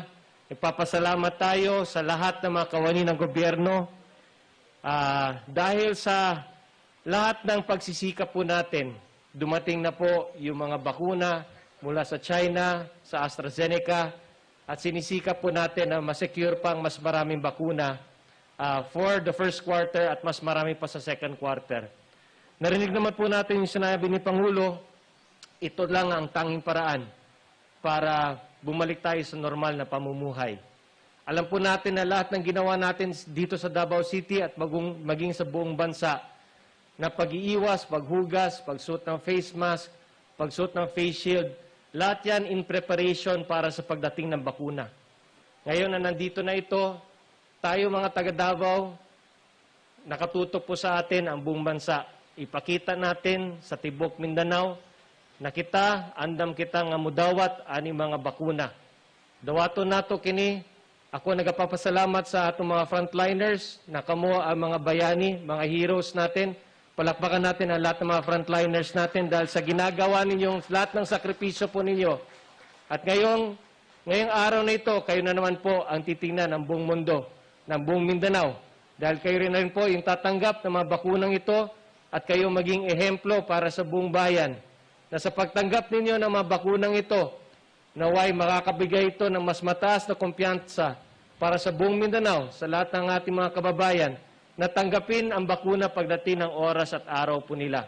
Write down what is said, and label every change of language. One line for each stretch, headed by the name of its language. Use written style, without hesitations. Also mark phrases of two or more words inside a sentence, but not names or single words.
Filipino: Ipapasalamat tayo sa lahat ng mga kawani ng gobyerno dahil sa lahat ng pagsisikap po natin, dumating na po yung mga bakuna mula sa China, sa AstraZeneca, at sinisikap po natin na masecure pang mas maraming bakuna
English: for the first quarter
Filipino: at mas marami pa sa
English: second quarter.
Filipino: Narinig naman po natin yung sinabi ni Pangulo, ito lang ang tanging paraan para bumalik tayo sa normal na pamumuhay. Alam po natin na lahat ng ginawa natin dito sa Davao City at maging sa buong bansa na pag-iiwas, paghugas, pagsuot ng face mask, pagsuot ng face shield, lahat yan
English: in preparation
Filipino: para sa pagdating ng bakuna. Ngayon na nandito na ito, tayo mga taga Davao, nakatutok po sa atin ang buong bansa. Ipakita natin
Cebuano: sa Tibok Mindanao na kita, andam kita nga mudawat ani mga bakuna. Dawato nato kini, ako nagapapasalamat sa atong mga frontliners, na kamo ang mga bayani, mga heroes natin.
Filipino: Palakpakan natin ang lahat ng mga frontliners natin dahil sa ginagawa ninyong lahat ng sakripisyo po ninyo. At ngayong araw na ito, kayo na naman po ang titingnan ng buong mundo, ng buong Mindanao. Dahil kayo rin po yung tatanggap ng mga bakunang ito at kayo maging ehemplo para sa buong bayan na sa pagtanggap ninyo ng mga bakunang ito, naway makakabigay ito ng mas mataas na kumpiyansa para sa buong Mindanao, sa lahat ng ating mga kababayan, na tanggapin ang bakuna pagdating ng oras at araw po nila.